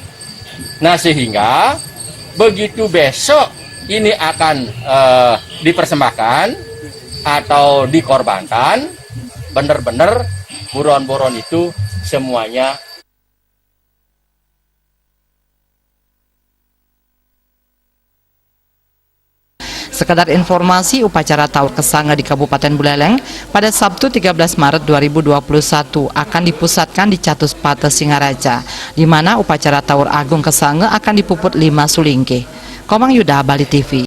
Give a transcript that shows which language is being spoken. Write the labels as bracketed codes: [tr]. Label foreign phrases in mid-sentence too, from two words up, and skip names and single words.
[id] Nah, sehingga begitu besok ini akan dipersembahkan atau dikorbankan, benar-benar buron-buron itu semuanya. Sekedar informasi, upacara Tawur Kesanga di Kabupaten Buleleng pada Sabtu 13 Maret 2021 akan dipusatkan di Catus Pate Singaraja, di mana upacara Tawur Agung Kesanga akan dipuput 5 sulingke. Komang Yuda, Bali TV.